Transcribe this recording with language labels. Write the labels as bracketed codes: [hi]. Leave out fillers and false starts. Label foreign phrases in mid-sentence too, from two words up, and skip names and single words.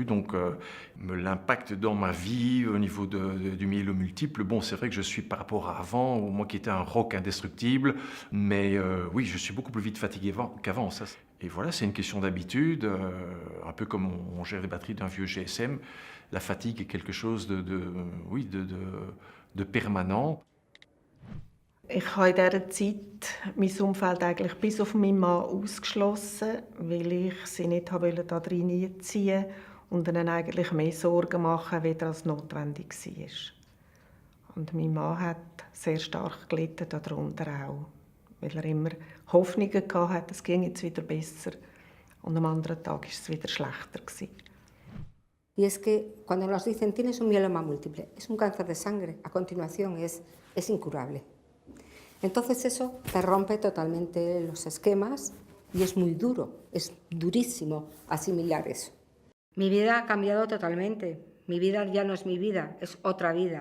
[fr] Donc, l'impact dans ma vie au niveau du myélome multiple, bon, c'est vrai que je suis par rapport à avant, moi qui étais un roc indestructible, mais oui, je suis beaucoup plus vite fatigué qu'avant. Ça. Et voilà, c'est une question d'habitude, un peu comme on gère les batteries d'un vieux GSM. La fatigue est quelque chose de permanent. [de] Ich habe in dieser Zeit mein Umfeld eigentlich bis auf meinen Mann ausgeschlossen, weil ich sie nicht da reinziehen und ihnen eigentlich mehr Sorgen machen, wie das notwendig war. Und mein Mann hat sehr stark gelitten darunter auch, weil er immer Hoffnungen hatte, es ging jetzt wieder besser. Und am anderen Tag war es wieder schlechter. [es] Y es que cuando nos dicen tienes un mieloma múltiple, es un cáncer de sangre, a continuación es incurable. Entonces eso te rompe totalmente los esquemas y es muy duro, es durísimo asimilar eso. Mi vida ha cambiado totalmente, mi vida ya no es mi vida, es otra vida.